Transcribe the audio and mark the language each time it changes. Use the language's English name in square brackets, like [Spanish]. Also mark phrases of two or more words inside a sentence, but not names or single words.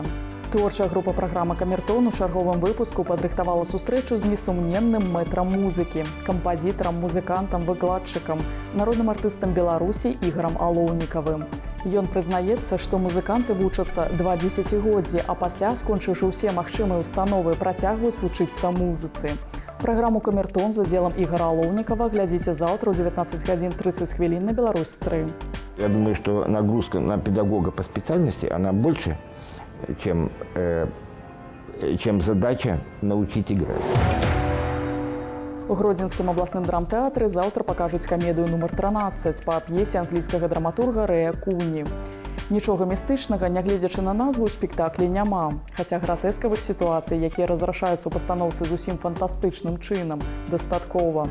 [Belarusian] Творчая група праграмы «Камертон» у чарговым выпуску падрыхтавала сустрэчу з несумненным мэтрам музыкі, кампазітарам, музыкантам, выкладчыкам, народным артыстам Беларусі Ігорам Алоўнікавым. Ён прызнаецца, што музыканты вучацца 2 дзесяцігоддзі, а пасля, скончыўшы ўсе магчымыя установы, працягваюць вучыцца музыцы. Праграму «Камертон» з удзелам Ігора Алоўнікава глядзіце заўтра ў 19:30 на Беларусь-3. [Russian] Я думаю, что нагрузка на педагога по специальности, она больше, чем задача научить играть. [Belarusian] У Гродзенскім абласным драмтэатры заўтра пакажуць камедыю нумар 13 па п'есе англійскага драматурга Рэя Куні. Нічога містычнага, нягледзячы на назву, ў спектаклі няма, хаця гратэскавых сітуацый, якія разрашаюцца ў пастаноўцы зусім фантастычным чынам, дастаткова.